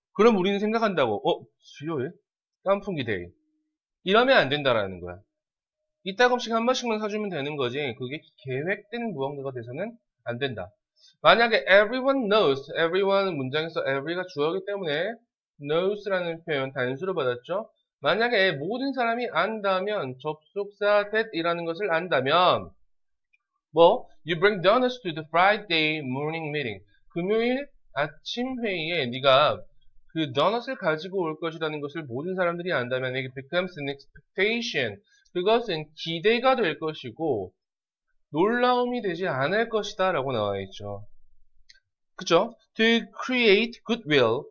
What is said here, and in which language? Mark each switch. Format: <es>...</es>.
<ko>그럼 우리는 생각한다고. 수요일? 깐풍기 데이. 이러면 안 된다라는 거야. 이따금씩 한 번씩만 사주면 되는 거지. 그게 계획된 무언가가 돼서는 안 된다. 만약에</ko> <en>everyone knows,</en> <ko>everyone은 문장에서 every가 주어이기 때문에 knows라는 표현 단수로 받았죠. 만약에 모든 사람이 안다면 접속사 that이라는 것을 안다면</ko> <en>you bring donuts to the Friday morning meeting.</en> <ko>금요일 아침 회의에 네가 그 도넛을 가지고 올 것이라는 것을 모든 사람들이 안다면</ko> <en>it becomes an expectation.</en> <ko>그것은 기대가 될 것이고 놀라움이 되지 않을 것이다 라고 나와 있죠. 그쵸?</ko> <en>To create goodwill.</en>